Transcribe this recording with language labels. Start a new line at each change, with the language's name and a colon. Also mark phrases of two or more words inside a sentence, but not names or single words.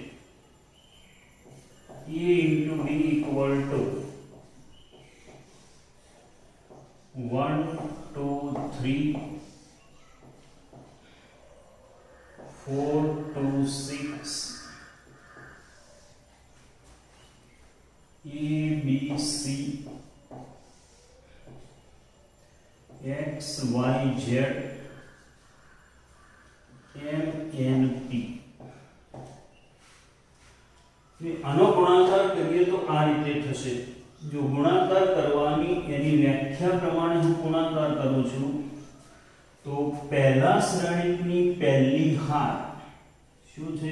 Gujarati: a * b = 1 2 3 4 2 6 a b c x y z MNP. આનો ગુણાકાર કરીએ તો આ રીતે થશે. જો ગુણાકાર કરવાની એની વ્યાખ્યા પ્રમાણે હું ગુણાકાર કરું છું તો પહેલા શ્રેણિકની પહેલી હાર શું છે?